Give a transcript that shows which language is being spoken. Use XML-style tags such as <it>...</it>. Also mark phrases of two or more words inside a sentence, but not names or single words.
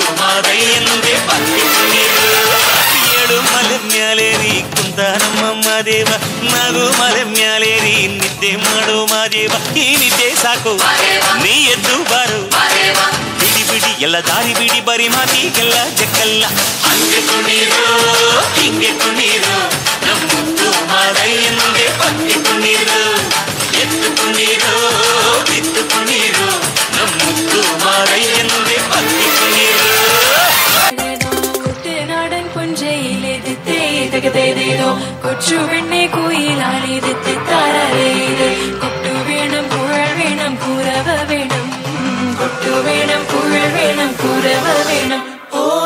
<kn>ಮಾದಯ್ಯನಿಗೆ ಪಕ್ಕಿ ಕುಣೀರು ಏಳು ಮಲೆ ಮ್ಯಾಲೇರಿ ಕುಂತ ನಮ್ಮ ಮಾದೇವ ನಗು ಮಲೆ ಮ್ಯಾಲೇರಿ ನಿದ್ದೆ ಮಾಡೋ ಮಾದೇವ ಈ ನಿದ್ದೆ ಸಾಕು ನೀ ಎದ್ದು ಬಾರು ಬಿಡಿ ಬಿಡಿ ಎಲ್ಲ ದಾರಿ ಬಿಡಿ ಬರಿ ಮಾತಿಗೆಲ್ಲ ಜಕ್ಕಲ್ಲ ಹಂಗೆ ಕುಣೀರು ಹಿಂಗೆ ಕುಣೀರು ಮುದ್ದು ಮಾದಯ್ಯನಿಗೆ ಪಕ್ಕಿ ಕುಣೀರು ಎದ್ದು ಕುಣೀರು ಬಿದ್ದು ಕುಣೀರು ಮುದ್ದು ಮಾದಯ್ಯನಿಗೆ ಪಕ್ಕಿ ಕುಣೀರು</kn> <ml>കൊച്ചു പെണ്ണെ കുയിലാളിരുത്തി താരേത് കൊട്ടു വേണം കുഴൽ വേണം കുരവ വേണം കൊട്ടു വേണം കുഴൽ വേണം കുരവ വേണം ഓ</ml>